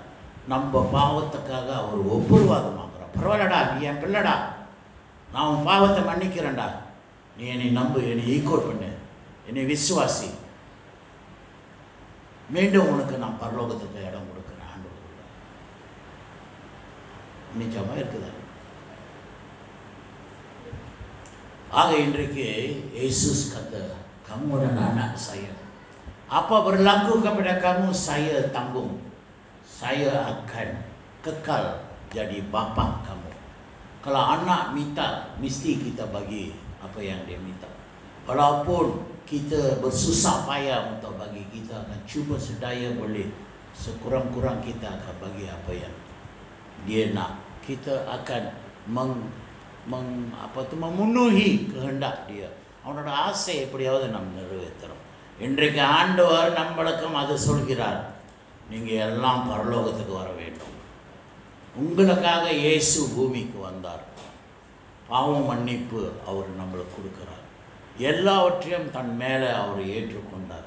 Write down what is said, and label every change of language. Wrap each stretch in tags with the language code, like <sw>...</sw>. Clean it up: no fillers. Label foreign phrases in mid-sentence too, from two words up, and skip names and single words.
<ta>நம்ம பாவத்துக்காக அவர் ஒப்புரவாதமாகிறார். பரவாயில்லடா, நீ என் பிள்ளைடா, நான் உன் பாவத்தை மன்னிக்கிறேன்டா, நீ என்னை நம்பு, என்னை ஈக்குவல் பண்ணு, என்னை விசுவாசி, மீண்டும் உனக்கு நான் பரலோகத்துக்கு இடம் கொடுக்குறேன். ஆண்டு நிச்சயமாக இருக்குதா? ஆக இன்றைக்கு</ta> <ms>Yesus kata, kamu adalah anak saya. Apa berlaku kepada kamu, saya tanggung. Saya akan kekal jadi bapa kamu. Kalau anak minta, mesti kita bagi apa yang dia minta. Walaupun kita bersusah payah untuk bagi, kita akan cuba sedaya boleh, sekurang-kurang kita akan bagi apa yang dia nak. Kita akan memenuhi kehendak dia.</ms> <ta>அவனோட ஆசை எப்படியாவது நம்ம நிறைவேற்றுறோம். இன்றைக்கு ஆண்டவர் நம்மளுக்கும் அது சொல்கிறார், நீங்கள் எல்லாம் பரலோகத்துக்கு வர வேண்டும். உங்களுக்காக இயேசு பூமிக்கு வந்தார். பாவ மன்னிப்பு அவர் நம்மளுக்கு கொடுக்குறார். எல்லாவற்றையும் தன் மேலே அவர் ஏற்றுக்கொண்டார்.</ta>